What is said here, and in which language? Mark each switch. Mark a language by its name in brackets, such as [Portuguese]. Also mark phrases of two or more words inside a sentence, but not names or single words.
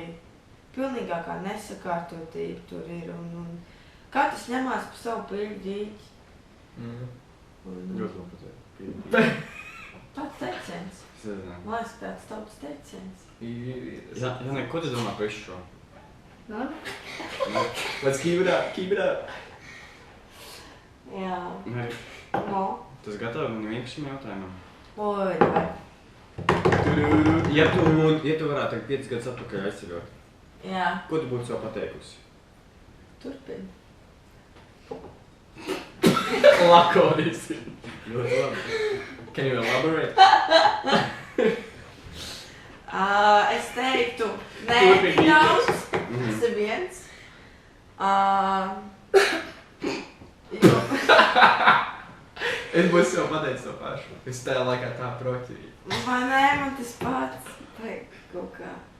[Latvian] Pilnīgākā nesakārtotība tur ir, un katrs ņemās pa savu pīļu ģīķi. Ļoti labi Tāds teiciens. Man liekas, tāds tautas teiciens. Janai, ko tu domā par visu šo? [English] Let's keep it up. [Latvian] Jā. Tas gatavi maniem vienkāršiem jautājumam? Oi, vai. Ja tu varētu tagad 5 gadus atpakaļ aizceļot, Jā, ko tu būtu sev pateikusi? turpini. Lakoniski. Ļoti labi. [English] Can you elaborate? [Latvian] Es teiktu, nē, Turpini tik daudz. Mhm. Tas ir viens. Jo, Es būtu sev pateicis to pašu. Es tajā laikā tā proaktīvi. vai nē, man tas pats. Vai kaut kā.